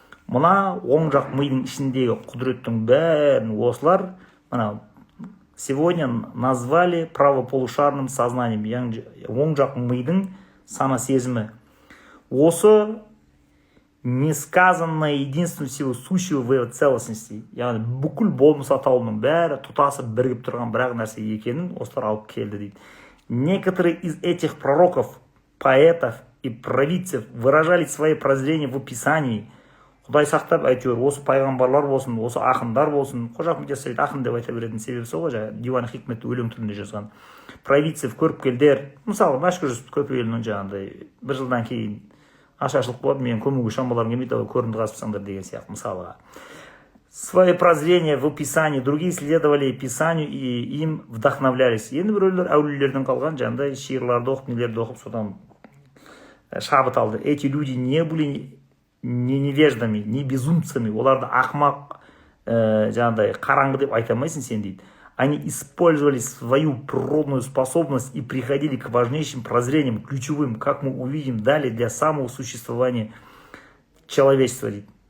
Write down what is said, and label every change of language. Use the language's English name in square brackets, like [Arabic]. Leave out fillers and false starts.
[Kazakh] Мына оң жақ мидың ішіндегі құдіреттің бәрін осылар [Russian] сегодня назвали правополушарным сознанием, [Kazakh] яғни оң жақ мидың сана сезімі. Осы [Russian] несказанное единство всего сущего в его целостности, [Kazakh] яғни бүкіл болмыс атаулының бәрі тұтасып бірігіп тұрған бірақ нәрсе екенін осылар алып келді дейді. [Russian] Некоторые из этих пророков, поэтов и провидцев выражали свои прозрения в описании. [Kazakh] Құдай сақтап, әйтеуір осы пайғамбарлар болсын, осы ақындар болсын, Қожа Ахмет Яссауи ақын деп айта беретін себебі сол ғой, Диван Хикметті өлең түрінде жазған. Провидцев, көріпкелдер, мысалы Мәшһүр Жүсіп Көпейұлының жаңағыдай бір жылдан кейін ашаршылық болады, мен көмуге шамаларым келмейді, көрінді қазыпсаңдар деген сияқты мысалға. [Russian] Свои прозрения в описании, другие следовали писанию и им вдохновлялись. [Kazakh] Енді біреулер әулиелерден қалған жаңағыдай шиырларды оқып, нелерді оқып, содан шабыт алды. [Russian] Эти люди не были не невеждами, не безумцами, [Kazakh] оларды ақмақ жаңағыдай қараңғы деп айта алмайсың сен дейді. [Russian] Они использовали свою природную способность и приходили к важнейшим прозрениям, ключевым, как мы увидим далее, для самого существования человечества дейді.